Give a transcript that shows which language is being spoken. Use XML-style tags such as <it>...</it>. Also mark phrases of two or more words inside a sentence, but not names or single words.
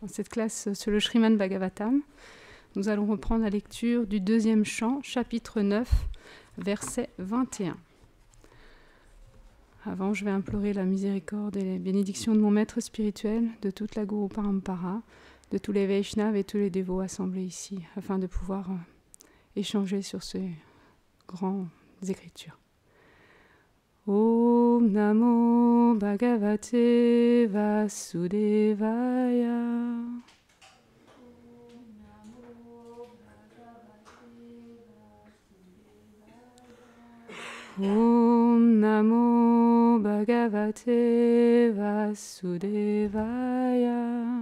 <fr>Dans cette classe sur le Srimad Bhagavatam, nous allons reprendre la lecture du deuxième chant, chapitre 9, verset 21. Avant, je vais implorer la miséricorde et les bénédictions de mon maître spirituel, de toute la Guru Parampara, de tous les Vaishnavas et tous les dévots assemblés ici, afin de pouvoir échanger sur ces grandes écritures.</fr> <sa>ॐ नमो भगवते वासुदेवाय. ॐ नमो भगवते वासुदेवाय.</sa>